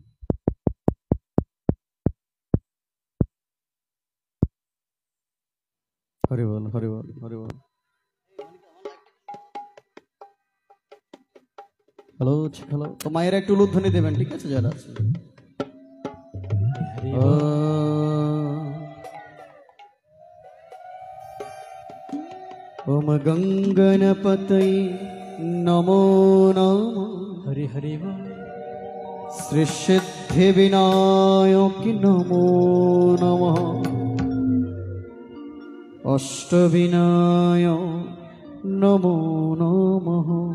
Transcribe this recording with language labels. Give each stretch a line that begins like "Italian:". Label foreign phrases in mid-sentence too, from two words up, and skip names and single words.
Bangla: হরি বল হরি বল হরি বল। হ্যালো হ্যালো, তো মায়ের একটু উলুধ্বনি দেবেন, ঠিক আছে যারা আছে।
Sanskrit: ओम गंगणपतये नमो नमः। हरि हरि बोल। श्री सिद्धिविनायक नमो नमः। अष्टविनायक नमो नमः।